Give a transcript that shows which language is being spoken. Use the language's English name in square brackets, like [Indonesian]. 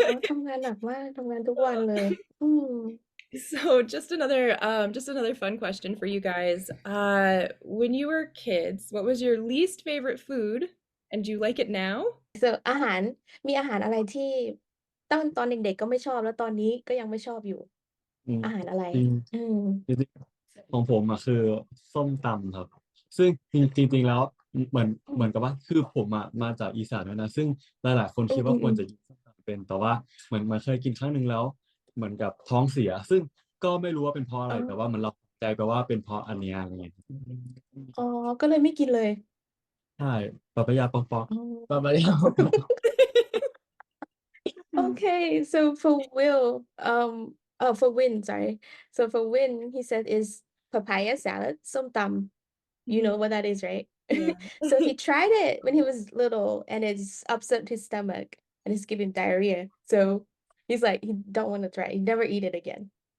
[Thai] ทำงานหนักมากทำงานทุกวันเลย [English] So just another fun question for you guys. When you were kids, what was your least favorite food, and do you like it now? [Thai] so อาหารมีอาหารอะไรที่ตอนเด็กๆก็ไม่ชอบแล้วตอนนี้ก็ยังไม่ชอบอยู่ อาหารอะไร จริงๆของผมอะคือส้มตำครับซึ่งจริงๆแล้วเหมือนกับว่าคือผมอะมาจากอีสานด้วยนะซึ่งหลายๆคนคิดว่าควรจะกินส้มตำเป็นแต่ว่าเหมือนมาเคยกินครั้งหนึ่งแล้วเหมือนกับท้องเสียซึ่งก็ไม่รู้ว่าเป็นเพราะอะไรแต่ว่ามันเราใจไปว่าเป็นเพราะอันเนี้ยอะไรเงี้ย อ๋อก็เลยไม่กินเลย ใช่ปะปะยาปอกปอกปะปะยาปอกปอก [English] Okay, so for Will, for Win, sorry. So for Win, he said is papaya salad, somtam. You know what that is, right? Yeah. So he tried it when he was little, and it's upset his stomach, and it's giving diarrhea. So he's like, he don't want to try. He never eat it again.